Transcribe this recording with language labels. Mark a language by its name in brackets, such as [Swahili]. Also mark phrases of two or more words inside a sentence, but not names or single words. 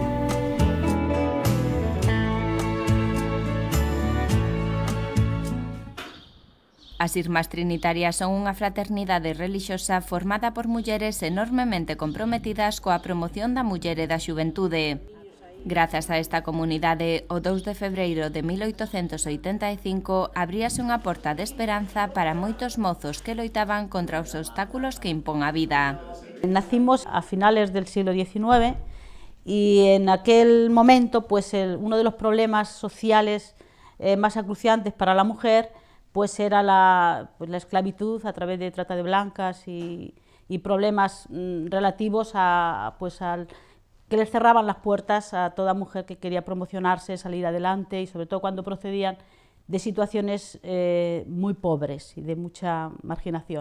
[Galician] As Irmás Trinitarias son unha fraternidade relixiosa formada por mulleres enormemente comprometidas coa promoción da muller e da xuventude. Grazas a esta comunidade, o 2 de febreiro de 1885 abríase unha porta de esperanza para moitos mozos que loitaban contra os obstáculos que impón a vida. [Spanish] Nacimos a finales del siglo XIX y en aquel momento pues uno de los problemas sociales más acuciantes para la mujer pues era la esclavitud a través de trata de blancas y problemas relativos a al que les cerraban las puertas a toda mujer que quería promocionarse, salir adelante y sobre todo cuando procedían de situaciones muy pobres y de mucha marginación.